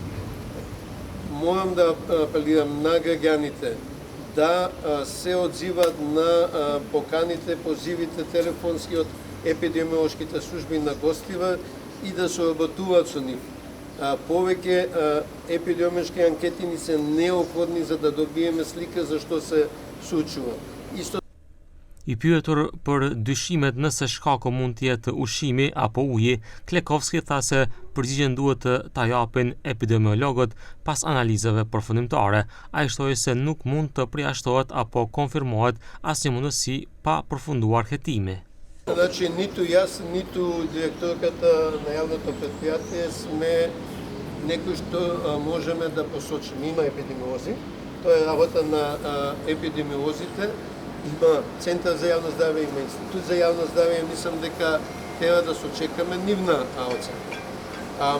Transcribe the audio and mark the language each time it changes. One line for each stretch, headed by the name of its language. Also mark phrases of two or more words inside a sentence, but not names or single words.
Macedonian: Морам да апелирам на граѓаните да се одзиват на поканите, позивите телефонски од епидемиолошките служби на Гостивар и да соработуваат со нив. Повеќе епидемиолошки анкети ни се неопходни за да добиеме слика за што се случува.
Albanian: I pyetur për dyshimet nëse shkaku mund të jetë ushqimi apo uji, Klekovski tha se përgjigjen duhet ta japin epidemiologët pas analizave përfundimtare. Ai shtoi se nuk mund të përjashtohet apo konfirmohet asnjë mundësi pa përfunduar hetimi.
Macedonian: Значи ниту јас, ниту директорката на јавното предпријатие сме некои што можеме да посочиме. Има епидемиолози, тоа е работа на епидемиолозите. Има Центар за јавно здравје, има Институт за јавно здравје, мислам дека треба да сочекаме нивна оценка.